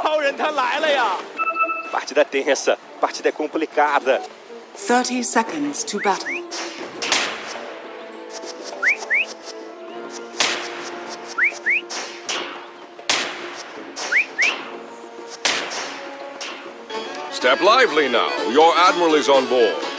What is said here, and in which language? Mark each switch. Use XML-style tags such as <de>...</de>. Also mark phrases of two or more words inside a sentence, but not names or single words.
<zh>超人他来了呀</zh> <pt>Partida tensa, partida complicada.</pt> <en>30 seconds to battle. Step lively now. Your admiral is on board.</en>